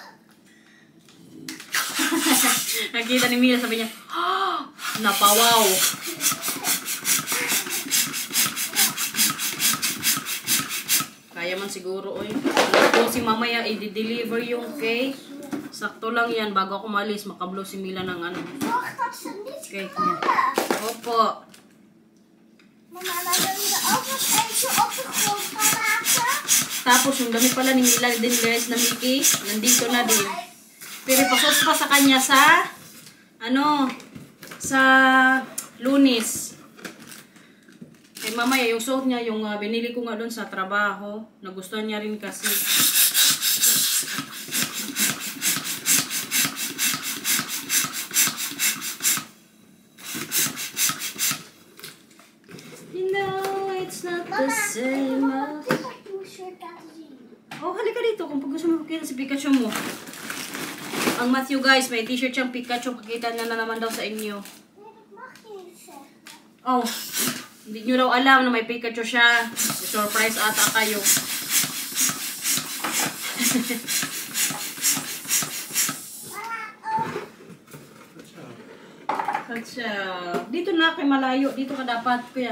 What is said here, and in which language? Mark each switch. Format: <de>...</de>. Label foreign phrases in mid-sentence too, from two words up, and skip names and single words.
<tl>Nakita ni Mila, sabi niya, oh, napawaw. Kaya man siguro, oy. Kung si mamaya i-deliver yung cake, sakto lang yan. Bago ako malis, makablow si Mila ng ano.</tl> <nl>Wacht, dat is niet</nl> <tl>Cake niya.</tl> <nl>gevallen.</nl> <tl>Opo.</tl> <nl>Mama, dan willen we ook nog eentje op de grond gaan laten.</nl> <tl>Tapos yung damit pala ni Mila din guys na Mickey, nandito na din. Pero ipasok pa sa kanya sa, ano, sa Lunes. Eh mamaya yung suot niya, yung binili ko nga doon sa trabaho, nagustuhan niya rin kasi.</tl> <en>You know it's not the same as...</en> <nl>Dit mag je shirt laten zien.</nl> <tl>Oh, halika dito kung gusto mo makita si Pikachu mo. Ang Matthew guys, may t-shirt siyang Pikachu. Pakita niya na naman daw sa inyo.</tl> <nl>Nee, dat mag je niet zeggen.</nl> <tl>Oh, hindi nyo daw alam na may Pikachu siya. Surprise ata kayo. Katsa. Dito na kay malayo. Dito ka dapat, kuya.</tl>